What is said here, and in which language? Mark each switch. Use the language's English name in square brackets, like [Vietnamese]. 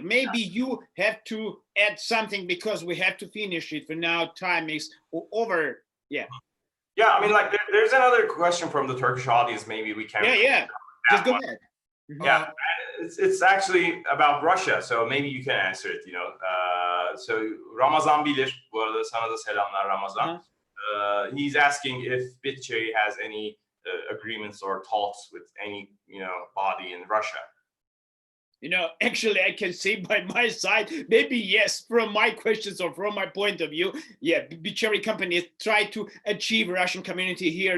[English] Maybe you have to add something because we have to finish it for now. Time is over. Yeah. Yeah, I mean, like there's another question from the Turkish audience. Maybe we can. Yeah. Just go ahead. Yeah, it's actually about Russia, so maybe you can answer it. So Ramazan bilir. [Turkish] Bu arada sana da selamlar Ramazan. [English] He's asking if BitCharry has any agreements or talks with any body in Russia. Actually, I can say by my side, maybe yes, from my questions or from my point of view, yeah, BitCharry companies try to achieve Russian community here.